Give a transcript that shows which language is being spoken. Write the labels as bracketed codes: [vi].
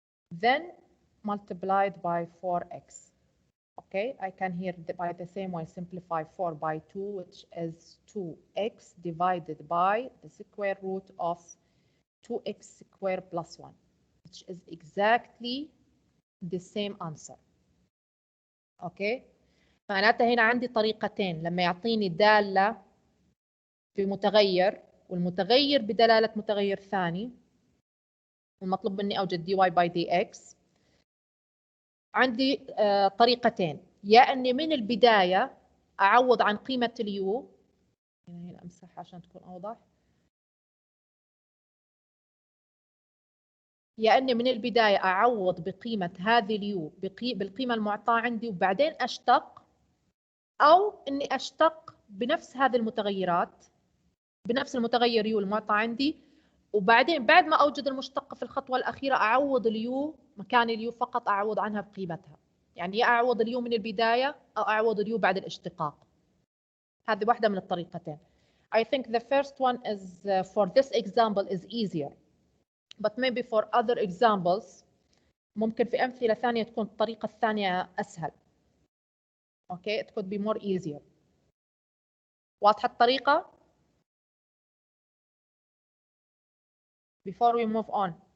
[en] Then multiplied by 4x. Okay, I can here by the same way simplify 4 by 2, which is 2x divided by the square root of 2x squared plus 1, which is exactly the same answer. [ar] Okay, معناتها هنا عندي طريقتين لما يعطيني دالة في متغير والمتغير بدلالة متغير ثاني المطلوب مني أوجد dy by dx. عندي طريقتين، يا أني من البداية أعوض عن قيمة اليو، هنا أمسح عشان تكون أوضح، يا أني من البداية أعوض بقيمة هذه اليو بالقيمة المعطاة عندي وبعدين أشتق، أو أني أشتق بنفس هذه المتغيرات بنفس المتغير يو المعطى عندي، وبعدين بعد ما أوجد المشتقة في الخطوة الأخيرة أعوض اليو مكان اليو فقط أعوض عنها بقيمتها. يعني يا أعوض اليو من البداية أو أعوض اليو بعد الاشتقاق. هذه واحدة من الطريقتين. [en] I think the first one is for this example is easier, but maybe for other examples [ar] ممكن في أمثلة ثانية تكون الطريقة الثانية أسهل. [en] Okay, it could be more easier. [ar] واضحة الطريقة؟ [en] Before we move on.